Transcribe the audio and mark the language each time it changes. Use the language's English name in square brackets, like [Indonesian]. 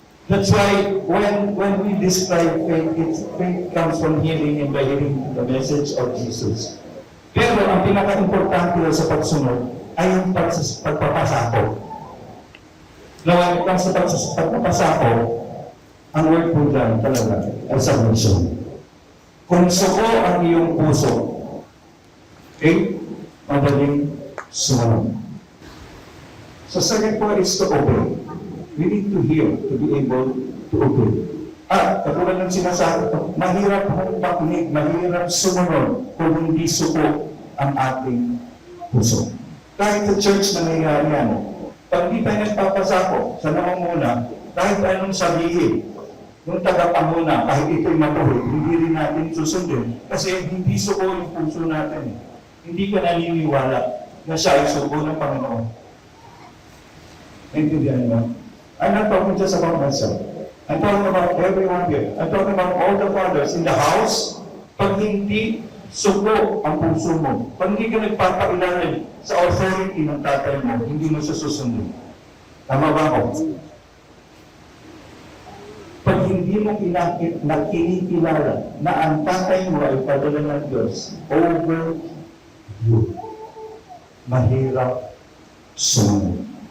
[English] That's why when we describe faith, faith comes from hearing and by hearing the message of Jesus. [Filipino] Pero ang pinaka-importante sa pagsunod ay yung pagpapasako. Now, when it comes sa pagpapasako, ang word po dyan talaga ay submission. Kung suko ang iyong puso, okay, madaling sumunod. [English] So second point is to obey. We need to hear to be able to obey. [Filipino] Katulad ng sinasabi ko, mahirap kung pakinig, mahirap sumunod kung hindi suko ang ating puso. Kahit sa church nangyayari yan, pag di tayo nagpapasako sa namamuna, kahit anong sabihin, yung tagapanguna, kahit ito'y matuloy, hindi rin natin susundin. Kasi hindi suko yung puso natin. Hindi ka naniniwala na siya ay suko ng Panginoon. Intindihan mo? [English] I'm not talking just about myself. I'm talking about everyone here. I'm talking about all the fathers in the house. [Filipino] Pag hindi suko ang puso mo, pag hindi ka nagpapailalim sa authority ng tatay mo, hindi mo siya susundin. Tama ba ako? Pag hindi mo kinikilala na ang tatay mo ay padala ng Diyos [English] over you, [Filipino] mahirap sumunod.